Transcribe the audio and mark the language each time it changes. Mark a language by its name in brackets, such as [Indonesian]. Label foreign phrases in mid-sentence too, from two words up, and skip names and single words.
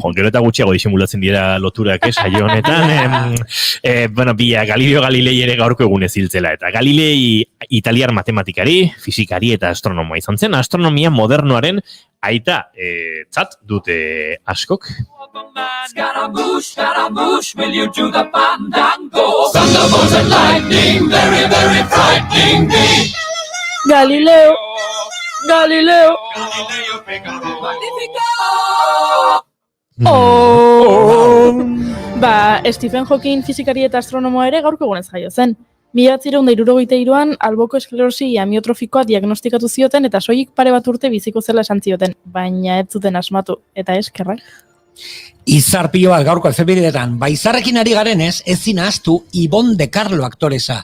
[Basque] Gero eta gutxiago disimulatzen dira loturak, saio honetan. Bia, Galileo Galilei ere gaurko egunez hiltzela. Eta Galilei italiar matematikari, fisikari eta astronomoa izan zen. Astronomia modernoaren aita tzat dute askok. [English] Scaramouche, will you do the fandango? Thunderbolts and lightning, very, very frightening me. Galileo! Galileo! Magnifico! [Basque] Stephen Hawking fisikari eta astronomoa ere gaurko egunez jaio zen. 1963an alboko esklerosi amiotrofikoa diagnostikatu zioten eta soilik pare bat urte biziko zela esan zioten, baina ez zuten asmatu, eta eskerrak. Izar pilo bat gaurko efebidetan, izarrekin ari garenez, ezin ahaztu Ibon de Carlo aktoresa.